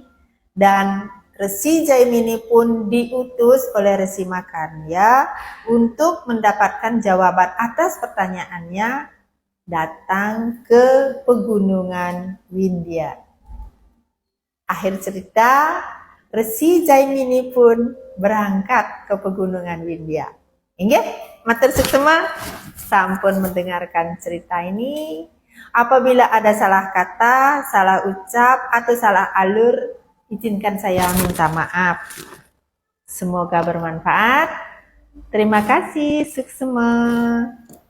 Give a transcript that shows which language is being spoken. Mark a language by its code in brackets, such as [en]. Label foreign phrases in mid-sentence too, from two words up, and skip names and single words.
[id] Dan Resi Jaimini pun diutus oleh Resi Markandeya untuk mendapatkan jawaban atas pertanyaannya, datang ke pegunungan Windya. Akhir cerita, Resi Jaimini pun berangkat ke pegunungan Windya. [ban] Inggih, matur suksema, sampun [id] mendengarkan cerita ini. Apabila ada salah kata, salah ucap, atau salah alur, Izinkan saya minta maaf. Semoga bermanfaat. Terima kasih, suksema.